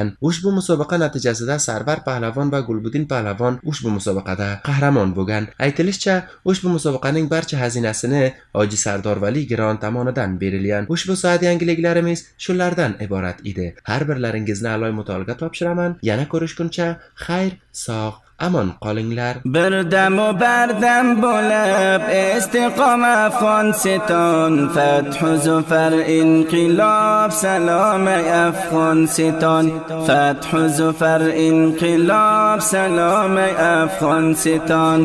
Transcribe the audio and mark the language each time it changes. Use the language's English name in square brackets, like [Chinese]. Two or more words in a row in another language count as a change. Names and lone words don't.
[Uzbek] Ushbu musobaqa natijasida Sarvar Pahlavon va Gulbuddin Pahlavon ushbu musobaqada qahramon bo'lgan. Aytilishicha, ushbu musobaqaning barcha xazinasini Hoji Sardor Vali Giron tomonidan berilgan. Ushbu soat yangiliklarimiz shulardan iborat edi. Har birlaringizni a'loy mutolaaga topshiraman. Yana ko'rishguncha xayr, sog' aman qolinglar. [Persian] بردم و بردم بلب استقام افغانستان فتح و ظفر انقلاب سلام افغانستان فتح و ظفر انقلاب سلام افغانستان.